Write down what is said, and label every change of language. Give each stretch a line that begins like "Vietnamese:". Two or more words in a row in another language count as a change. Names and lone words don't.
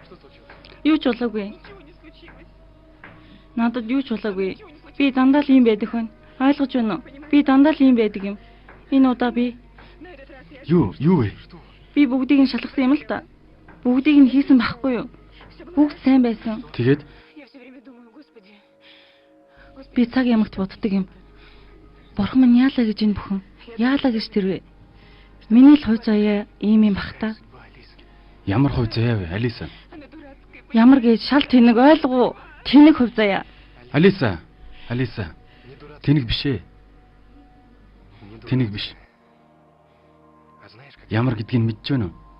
Mongolian: Юу ч болоогүй. Надад юу ч болоогүй. Би дандаа л ийм байдаг хүн. Ойлгож байна уу? Би дандаа л ийм байдаг юм. Энэ удаа би Юу вэ? би бүгдийг нь шалгасан юм л та. Бүгдийг нь хийсэн байхгүй юу? Бүгд сайн байсан. Тэгээд
Russian: Я все время думаю, Господи.
Mongolian: Би цаг ямагт боддог юм. Бурхан минь яалаа гэж энэ бүхэн? Яалаа гэж тэрвэ? Миний л хувь заяа ийм юм бах та. ямар хувь заяа вэ, Алиса?
Russian: Она дурацкая.
Mongolian: Ямар гэж шал тэнэг ойлгоо. Тэнэг хувь заяа. Алиса. Тэнэг биш ээ. Тэнэг биш. Ямар гэдгийг мэдж байна уу?